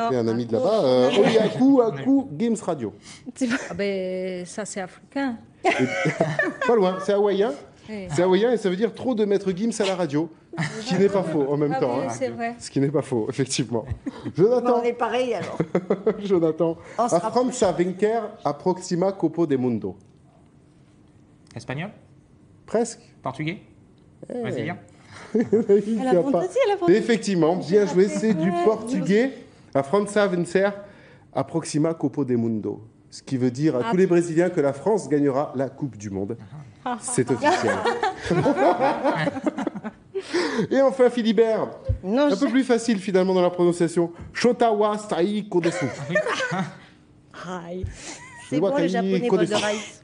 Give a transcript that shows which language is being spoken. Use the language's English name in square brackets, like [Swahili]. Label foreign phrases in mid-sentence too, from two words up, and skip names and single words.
[French] appelé un ami de là-bas. Oh oui, Aku Gims Radio. Ah ben, ça, c'est africain. Pas loin, c'est hawaïen. Oui. C'est hawaïen et ça veut dire trop de maître Gims à la radio. Ce qui n'est pas faux en même temps. Oui, Hein. c'est vrai. Ce qui n'est pas faux, effectivement. Jonathan. On est pareil alors. [Portuguese] Jonathan. A Franza vencer approxima Copo del Mundo. [French] Espagnol? Presque. Portugais? Brésilien? Elle a pas. Effectivement, bien joué, c'est du portugais. [Portuguese] A Franza vencer approxima Copo del Mundo. [French] Ce qui veut dire à tous les Brésiliens que la France gagnera la Coupe du Monde. C'est officiel. Et enfin, Philibert, un peu plus facile finalement dans la prononciation. Shotawa Sai Kodesu. C'est bon, le japonais bol de rice.